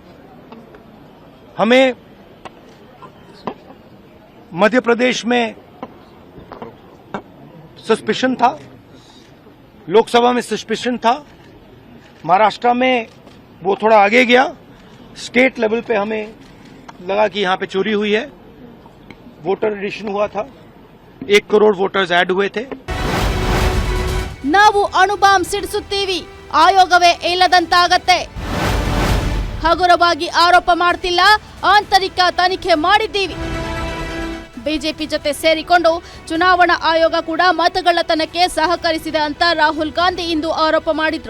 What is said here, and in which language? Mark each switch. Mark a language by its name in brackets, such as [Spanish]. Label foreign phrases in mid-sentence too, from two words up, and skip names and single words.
[Hindi] हमें मध्य प्रदेश में सस्पिशन था, लोकसभा में सस्पिशन था, महाराष्ट्र में वो थोड़ा आगे गया, [English] state level [Hindi] पे हमें लगा कि यहां पे चोरी हुई है. [English] voter addition [Hindi] हुआ था, 1 करोड़ [English] voters add [Hindi] हुए थे. [Kannada] ನಾವು ಅಣುಬಾಂಬ್ ಸಿಡಿಸುತ್ತೀವಿ, ಆಯೋಗವೇ ಇಲ್ಲದಂತಾಗತ್ತೆ. ಹಗುರವಾಗಿ ಆರೋಪ ಮಾಡ್ತಿಲ್ಲ, ಆಂತರಿಕ ತನಿಖೆ ಮಾಡಿದ್ದೀವಿ. ಬಿಜೆಪಿ ಜೊತೆ ಸೇರಿಕೊಂಡು ಚುನಾವಣಾ ಆಯೋಗ ಕೂಡ ಮತಗಳ್ಳತನಕ್ಕೆ ಸಹಕರಿಸಿದೆ ಅಂತ ರಾಹುಲ್ ಗಾಂಧಿ ಇಂದು ಆರೋಪ ಮಾಡಿದ್ರು.